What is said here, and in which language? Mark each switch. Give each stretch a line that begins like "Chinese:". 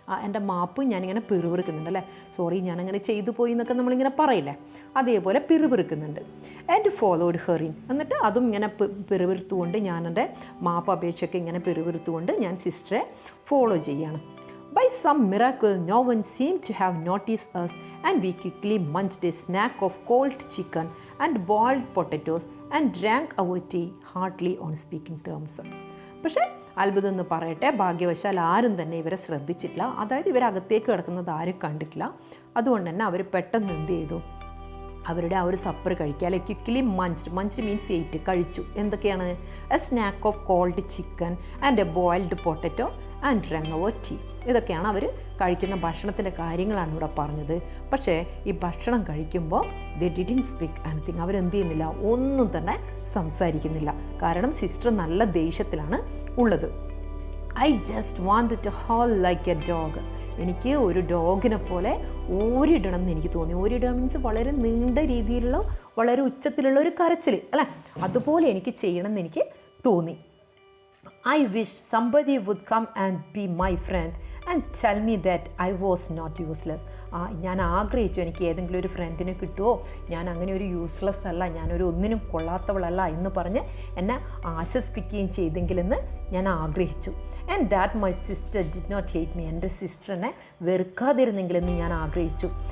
Malayalam: എൻ്റെ മാപ്പ് ഞാനിങ്ങനെ പിറുപിറുക്കുന്നുണ്ട്, അല്ലേ? സോറി ഞാനങ്ങനെ ചെയ്തു പോയി എന്നൊക്കെ നമ്മളിങ്ങനെ പറയില്ലേ, അതേപോലെ പിറുപിറുക്കുന്നുണ്ട്.
English: And followed her in.
Malayalam: എന്നിട്ട് അതും ഇങ്ങനെ പിറുപിറുത്തുകൊണ്ട് ഞാൻ എൻ്റെ മാപ്പ് അപേക്ഷയൊക്കെ ഇങ്ങനെ പിറുപിറുത്തുകൊണ്ട് ഞാൻ സിസ്റ്ററെ ഫോളോ ചെയ്യുകയാണ്.
English: By some miracle, no one seemed to have noticed us, and we quickly munched a snack of cold chicken and boiled potatoes and drank our tea heartily on speaking terms.
Malayalam: പക്ഷേ അത്ഭുതം എന്ന് പറയട്ടെ, ഭാഗ്യവശാൽ ആരും തന്നെ ഇവരെ ശ്രദ്ധിച്ചിട്ടില്ല. അതായത് ഇവരകത്തേക്ക് കിടക്കുന്നത് ആരും കണ്ടിട്ടില്ല. അതുകൊണ്ട് തന്നെ അവർ പെട്ടെന്ന് എന്ത് ചെയ്തു? അവരുടെ ആ ഒരു സപ്പർ കഴിക്കുക. അല്ലെങ്കിൽ ക്വിക്ക്ലി മഞ്ച്ഡ് മീൻസ് എയ്റ്റ് കഴിച്ചു. എന്തൊക്കെയാണ്?
English: A snack of cold chicken and a boiled potato and രംഗവോ tea.
Malayalam: ഇതൊക്കെയാണ് അവർ കഴിക്കുന്ന ഭക്ഷണത്തിൻ്റെ കാര്യങ്ങളാണ് ഇവിടെ പറഞ്ഞത്. പക്ഷേ ഈ ഭക്ഷണം കഴിക്കുമ്പോൾ
English: They didn't speak anything.
Malayalam: അവരെന്ത് ചെയ്യുന്നില്ല? ഒന്നും തന്നെ സംസാരിക്കുന്നില്ല. കാരണം സിസ്റ്റർ നല്ല ദേഷ്യത്തിലാണ് ഉള്ളത്.
English: I just want to howl like a dog.
Malayalam: എനിക്ക് ഒരു ഡോഗിനെ പോലെ ഓരിടണം എന്ന് എനിക്ക് തോന്നി. ഓരിടുക മീൻസ് വളരെ നീണ്ട രീതിയിലുള്ള വളരെ ഉച്ചത്തിലുള്ള ഒരു കരച്ചിൽ അല്ലേ, അതുപോലെ എനിക്ക് ചെയ്യണം എന്ന് എനിക്ക് തോന്നി.
English: I wish somebody would come and be my friend and tell me that I was not useless.
Malayalam: ഞാൻ ആഗ്രഹിച്ചു എനിക്ക് ഏതെങ്കിലും ഒരു ഫ്രണ്ടിനെ കിട്ടുമോ, ഞാൻ അങ്ങനെ ഒരു യൂസ്ലെസ് അല്ല, ഞാനൊരു ഒന്നിനും കൊള്ളാത്തവളല്ല എന്ന് പറഞ്ഞ് എന്നെ ആശ്വസിപ്പിക്കുകയും ചെയ്തെങ്കിലെന്ന് ഞാൻ ആഗ്രഹിച്ചു.
English: And that my sister did not hate me.
Malayalam: എൻ്റെ സിസ്റ്ററിനെ വെറുക്കാതിരുന്നെങ്കിലെന്ന് ഞാൻ ആഗ്രഹിച്ചു.